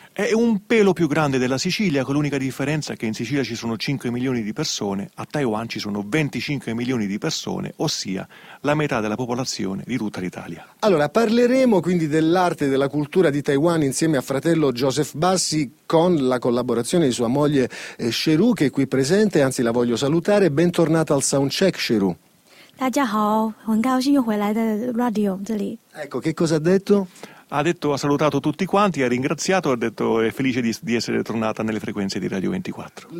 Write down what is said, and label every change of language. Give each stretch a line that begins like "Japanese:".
Italian: È un pelo più grande della Sicilia, con l'unica differenza che in Sicilia ci sono 5 milioni di persone, a Taiwan ci sono 25 milioni di persone, ossia la metà della popolazione di tutta l'Italia. Allora, parleremo quindi dell'arte e della cultura di Taiwan insieme a fratello Joseph Bassi, con la collaborazione di sua moglie Sheru, che è qui presente, anzi la voglio salutare. Bentornata al Soundcheck, Sheru.
Chinese: 大家好,很高兴又回来的radio这里.
Italian: Ecco, che cosa ha detto? Ha salutato tutti quanti, ha ringraziato, ha detto è felice di essere tornata nelle frequenze di Radio 24.